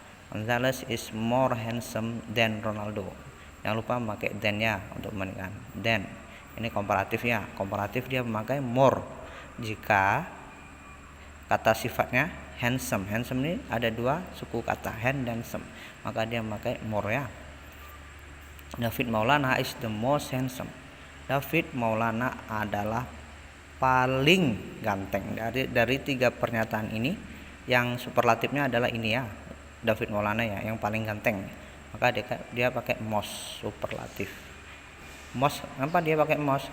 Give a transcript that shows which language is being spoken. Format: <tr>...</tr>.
<id>Gonzales is more handsome than Ronaldo, jangan lupa memakai than ya untuk membandingkan. Then ini komparatif ya, komparatif dia memakai more jika kata sifatnya handsome. Handsome ini ada dua suku kata, hand dan some, maka dia memakai more ya.</id> <en>David Maulana is the most handsome.</en> <id>David Maulana adalah paling ganteng. Dari tiga pernyataan ini, yang superlatifnya adalah ini ya, David Maulana ya, yang paling ganteng. Maka dia pakai most, superlatif. Most, kenapa dia pakai most?</id>